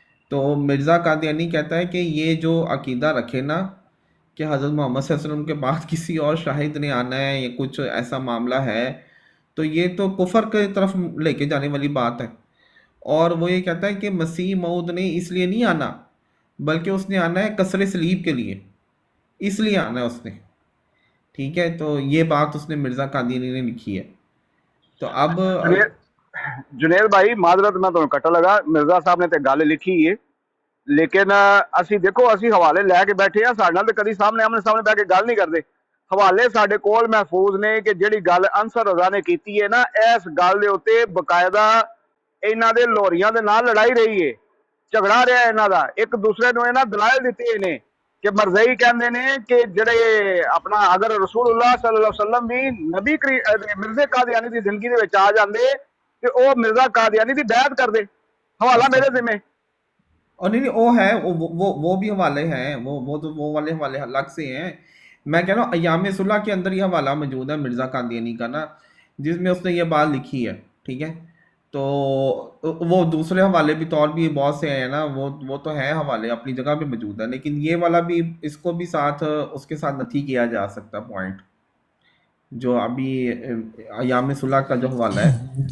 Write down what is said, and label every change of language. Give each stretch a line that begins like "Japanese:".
Hindi: तो मिर्ज़ा कादियानी कहता है कि ये जो अकीदा रखे ना कि हज़रत मोहम्मद सल्लल्लाहु अलैहि वसल्लम के बाद किसी और शाहिद ने आना है या कुछ ऐसा मामला है, तो ये तो कुफर की तरफ लेके जाने वाली बात है। और वो ये कहता है कि मसीह मऊद ने इसलिए नहीं आना, बल्कि उसने आना है कसर सलीब के लिए, इसलिए आना है उसने, ठीक है। तो ये बात उसने मिर्ज़ा कादियानी ने लिखी है। तो अब जुनेद भाई माजरत मैं
Punjabi: ਤੁਹਾਨੂੰ ਕੱਟ ਲਗਾ, ਮਿਰਜ਼ਾ ਸਾਹਿਬ ਨੇ ਤੇ ਗੱਲ ਲਿਖੀ ਹੈ, ਲੇਕਿਨ ਅਸੀਂ ਦੇਖੋ ਅਸੀਂ ਹਵਾਲੇ ਲੈ ਕੇ ਬੈਠੇ ਆ, ਸਾਡੇ ਨਾਲ ਤੇ ਕਦੀ ਆਮਣੇ ਸਾਹਮਣੇ ਬਹਿ ਕੇ ਗੱਲ ਨਹੀਂ ਕਰਦੇ। ਹਵਾਲੇ ਸਾਡੇ ਕੋਲ ਮਹਿਫੂਜ਼ ਨੇ ਕਿ ਜਿਹੜੀ ਗੱਲ ਅਨਸਰ ਰਜ਼ਾ ਨੇ ਕੀਤੀ ਹੈ ਨਾ, ਇਸ ਗੱਲ ਦੇ ਉੱਤੇ ਬਕਾਇਦਾ ਇਹਨਾਂ ਦੇ ਲੋਰੀਆਂ ਦੇ ਨਾਲ ਲੜਾਈ ਰਹੀ ਹੈ, ਝਗੜਾ ਰਿਹਾ ਇਹਨਾਂ ਦਾ, ਇੱਕ ਦੂਸਰੇ ਨੂੰ ਇਹਨਾਂ ਦਲਾਇਲ ਦਿੱਤੇ ਨੇ ਕਿ ਮਰਜ਼ਈ ਕਹਿੰਦੇ ਨੇ ਕਿ ਜਿਹੜੇ ਆਪਣਾ ਅਗਰ ਰਸੂਲullah ਸੱਲੱਲਾਹੁ ਅਲੈਹਿ ਵਸੱਲਮ ਵੀ ਨਬੀ ਮਿਰਜ਼ੇ ਕਾਦੀਆਨੀ ਦੀ ਜ਼ਿੰਦਗੀ ਦੇ ਵਿੱਚ ਆ ਜਾਂਦੇ ਤੇ ਉਹ ਮਿਰਜ਼ਾ ਕਾਦੀਆਨੀ ਦੀ ਬੈਅਤ ਕਰਦੇ। ਹਵਾਲਾ ਮੇਰੇ ਜ਼ਿੰਮੇ।
Hindi: और नहीं वो है, वो भी हवाले हैं, वो वाले हवाले अलग से हैं। मैं कह रहा हूँ अयाम सुलह के अंदर ये हवाला मौजूद है मिर्ज़ा कादियानी का ना, जिसमें उसने ये बात लिखी है, ठीक है। तो वो दूसरे हवाले भी तौर भी बहुत से हैं ना, वो तो है हवाले अपनी जगह पे मौजूद है, लेकिन ये वाला भी इसको भी साथ उसके साथ नहीं किया जा सकता पॉइंट, जो अभी अयाम सुलह का जो हवाला है